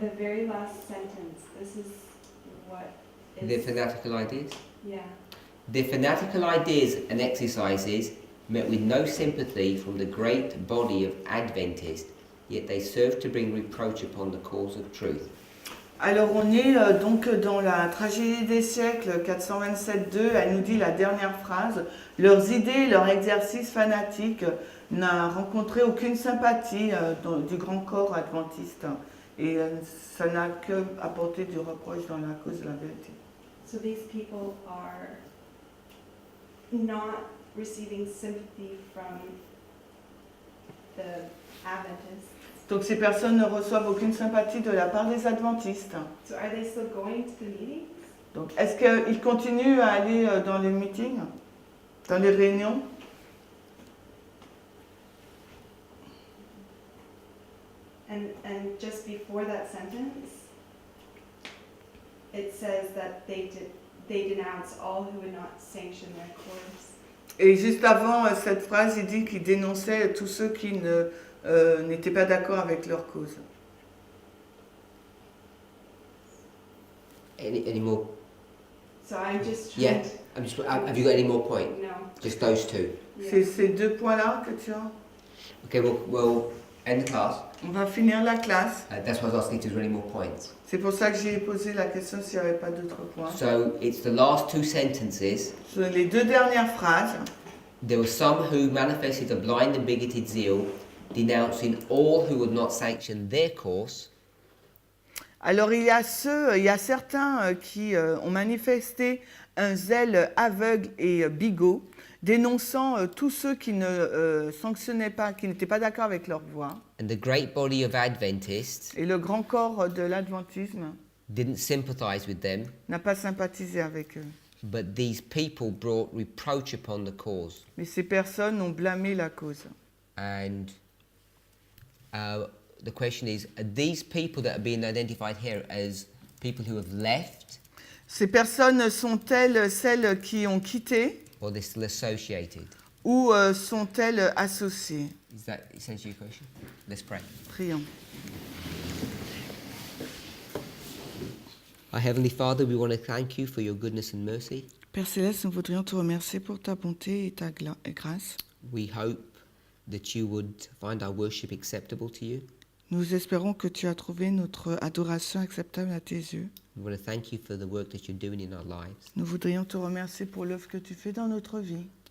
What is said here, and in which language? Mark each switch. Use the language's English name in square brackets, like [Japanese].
[English] the very last sentence, this is what Their is, fanatical ideas? yeah. Their fanatical ideas and exercises met with no sympathy from the great body of Adventists, yet they serve to bring reproach upon the cause of truth. [French] Alors on est donc dans la tragédie des siècles 427.2, elle nous dit la dernière phrase, leurs idées, leur exercice fanatique n'a rencontré aucune sympathie du grand corps adventiste et ça n'a que apporté du reproche dans la cause de la vérité. [English] So these people are not receiving sympathy from the Adventists. [French] Donc ces personnes ne reçoivent aucune sympathie de la part des adventistes. [English] So are they still going to the meetings? [French] Donc est-ce qu'ils continuent à aller dans les meetings, dans les réunions? [English] And just before that sentence, it says that they denounce all who would not sanction their course. [French] Et juste avant cette phrase, il dit qu'il dénonçait tous ceux qui n'étaient pas d'accord avec leur cause. [English] Any more? So I'm just Yeah. trying Have you got any more points? to... No. Just those two. Yeah. [French] C'est ces deux points-là que tu as. [English] Okay, we'll end the class. [French] On va finir la classe. [English] That's why I was asking if there were any more points. [French] C'est pour ça que j'ai posé la question s'il n'y avait pas d'autres points. [English] So it's the last two sentences. [French] Sur les deux dernières phrases, [English] There were some who manifested a blind and bigoted zeal, denouncing all who would not sanction their course. [French] alors il y a certains qui ont manifesté un zèle aveugle et bigot, dénonçant tous ceux qui ne sanctionnaient pas, qui n'étaient pas d'accord avec leur voix. [English] And the great body of Adventists [French] Et le grand corps de l'adventisme [English] didn't sympathize with them, [French] n'a pas sympathisé avec eux. [English] but these people brought reproach upon the cause. [French] Mais ces personnes ont blâmé la cause. [English] And the question is, are these people that are being identified here as people who have left, [French] Ces personnes sont-elles celles qui ont quitté [English] or they're still associated? [French] ou sont-elles associées? [English] Is that essentially your question? Let's pray. [French] Prions. [English] Our Heavenly Father, we want to thank you for your goodness and mercy. [French] Père Céleste, nous voudrions te remercier pour ta bonté et ta grâce. [English] We hope that you would find our worship acceptable to you. [French] Nous espérons que tu as trouvé notre adoration acceptable à tes yeux. [English] We want to thank you for the work that you're doing in our lives. [French] Nous voudrions te remercier pour l'œuvre que tu fais dans notre vie.